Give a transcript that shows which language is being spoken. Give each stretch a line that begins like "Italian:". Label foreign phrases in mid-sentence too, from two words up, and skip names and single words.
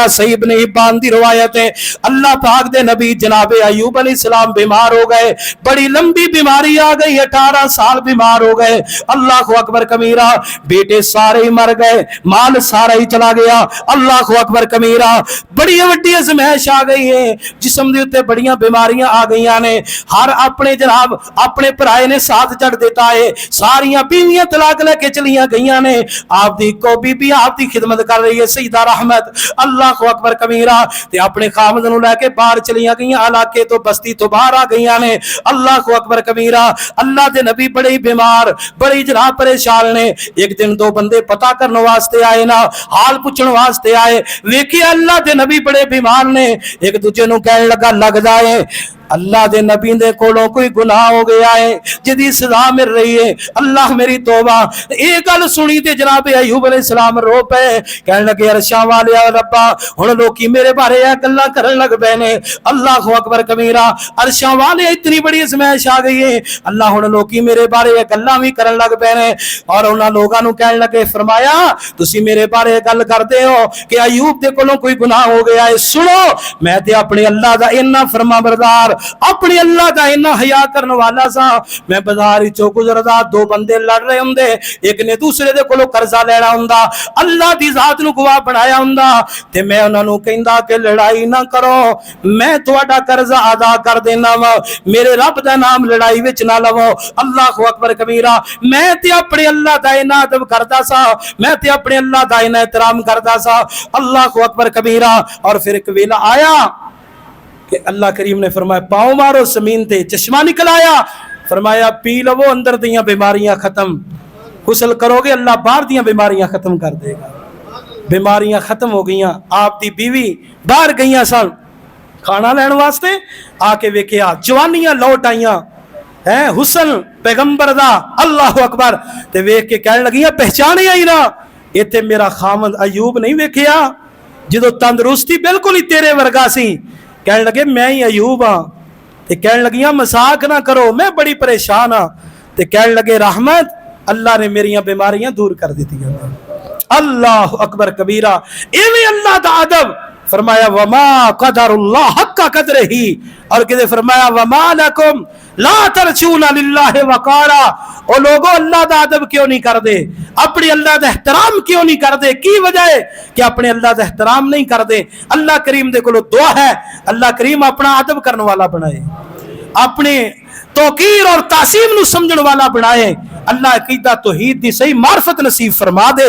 Punjabi: صحیح ابن حبان دی روایت ہے, اللہ پاک دے نبی جناب ایوب
Arabic: علیہ السلام
Punjabi: بیمار ہو گئے, بڑی لمبی بیماری آ گئی, 18 سال بیمار ہو گئے.
Arabic: اللہ اکبر کبیرہ.
Punjabi: بیٹے سارے ہی مر گئے, مال سارا ہی چلا گیا.
Arabic: اللہ اکبر کبیرہ.
Punjabi: بڑی وڈی ازمائش آ گئی ہے, جسم دے اوتے بڑیاں بیماریاں آ گئیاں نے. ہر اپنے جناب اپنے پرائے نے ساتھ جڑ دیتا ہے. ساریاں بیویاں طلاق لے کے چلیاں گئیاں نے. آپ دی کو بی بی آپ دی خدمت کر رہی ہے سیدہ رحمت.
Arabic: اللہ اکبر کبیرہ.
Punjabi: تے اپنے خامد نو لے کے باہر چلیاں گئیاں, علاقے تو بستی تو باہر آ گئیاں نے.
Arabic: اللہ اکبر کبیرہ.
Punjabi: اللہ دے نبی بڑے ہی بیمار, بڑی جناب پریشان نے. ایک دن دو بندے پتہ کرنے واسطے آئے نا, حال پوچھنے واسطے آئے. ویکھے اللہ دے نبی بڑے بیمار نے. ایک دوجے نو کہنے لگا لگدا ہے اللہ دے نبی دے کولوں کوئی گناہ ہو گیا ہے جدی سزا مل رہی ہے. اللہ میری توبہ. ایک گل سنی تے جناب ایوب
Arabic: علیہ السلام
Punjabi: رو پے, کہنے لگے عرشاں والے ربا ہن لوکی میرے بارے اے گلاں کرن لگ پے نے.
Arabic: اللہ اکبر کبیرہ.
Punjabi: عرشاں والے اتنی بڑی ازمائش آ گئی ہے, اللہ ہن لوکی میرے بارے اے گلاں وی کرن لگ پے نے. اور انہاں لوکاں نو کہن لگے فرمایا تسی میرے بارے گل کردے ہو کہ ایوب دے کولوں کوئی گناہ ہو گیا ہے. سنو میں تے اپنے اللہ دا اتنا فرما بردار, اپنے اللہ دا اتنا حیا کرنے والا سا. میں بازار وچوں گزردا, دو بندے لڑ رہے ہوندے, ایک نے دوسرے دے کولوں قرضہ لینا ہوندا, اللہ دی ذات نو گواہ بنایا ہوندا, تے میں انہاں نو کہندا کہ لڑائی نہ کرو, میں تہاڈا قرضہ ادا کر دینا وا, میرے رب دا نام لڑائی وچ نہ لو.
Arabic: اللہ اکبر کبیرہ.
Punjabi: میں تے اپنے اللہ دا اتنا ادب کردا سا, میں تے اپنے اللہ دا اتنا احترام کردا سا.
Arabic: اللہ اکبر کبیرہ.
Punjabi: اور پھر ایک ویلا آیا کہ اللہ کریم نے فرمایا پاؤں مارو زمین تے, چشمہ نکل آیا, فرمایا پی لو اندر دیاں بیماریاں ختم, غسل کرو گے اللہ باہر دیاں بیماریاں ختم کر دے گا. بیماریاں ختم ہو گئیاں. آپ دی بیوی باہر گئیاں سن کھانا لین واسطے, آ کے ویکھیا جوانیاں لوٹ آئیاں, حسن پیغمبر دا.
Arabic: اللہ اکبر.
Punjabi: تے ویکھ کے کہنے لگیاں پہچانے آئی نا, ایتھے میرا خامد ایوب نہیں ویکھیا جدو تندرستی بالکل ہی تیرے ورگا سی. کہنے لگے میں ہی ایوب ہاں. تے کہنے لگیاں مذاق نہ کرو, میں بڑی پریشان ہاں. تے کہنے لگے رحمت اللہ نے میریاں بیماریاں دور کر دیتی ہیں.
Arabic: اللہ اکبر کبیرہ.
Punjabi: ایویں اللہ دا ادب فرمایا
Arabic: وما قدر اللہ حق قدرہ،
Punjabi: اور کدے فرمایا
Arabic: وما لکم لا ترجون للہ وقارا،
Punjabi: او لوگوں اللہ دا ادب کیوں نہیں کر دے، اپنے اللہ دا احترام کیوں نہیں کر دے؟ کی وجہ ہے کہ اپنے اللہ دا احترام نہیں کر دے۔ اللہ کریم دے کولو دعا ہے اللہ کریم اپنا ادب کرنے والا بنائے، اپنے توقیر اور تعظیم نو سمجھن والا بنائے، اللہ عقیدہ توحید دی صحیح معرفت نصیب فرما دے۔